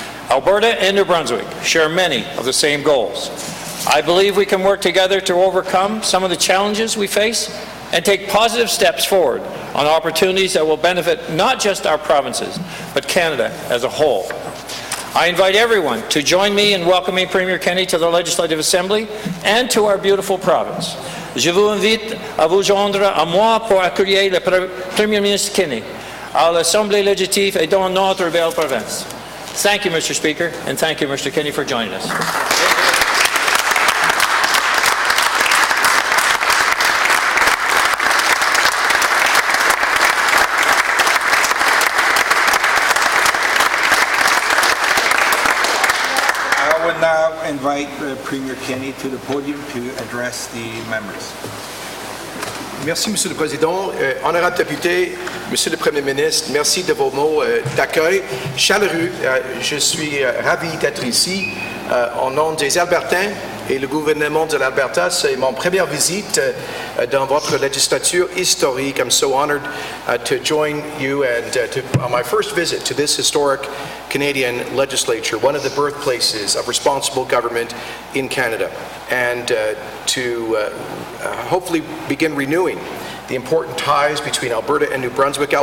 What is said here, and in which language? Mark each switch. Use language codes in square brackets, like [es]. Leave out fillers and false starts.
[en] Alberta and New Brunswick share many of the same goals. I believe we can work together to overcome some of the challenges we face and take positive steps forward on opportunities that will benefit not just our provinces, but Canada as a whole. I invite everyone to join me in welcoming Premier Kenney to the Legislative Assembly and to our beautiful province. [fr] Je vous invite à vous joindre à moi pour accueillir le Premier ministre Kenney à l'Assemblée législative et dans notre belle province. [en] Thank you, Mr. Speaker, and thank you, Mr. Kenney, for joining us. Now invite Premier Kenney to the podium to address the members. [fr] Merci, Monsieur le Président. Honorable député, Monsieur le Premier ministre, merci de vos mots d'accueil chaleureux. Je suis ravi d'être ici au nom des Albertains et le gouvernement de l'Alberta. C'est mon première visite dans votre législature historique. [en] I'm so honored to join you and on my first visit to this historic Canadian legislature, one of the birthplaces of responsible government in Canada, and to hopefully begin renewing the important ties between Alberta and New Brunswick.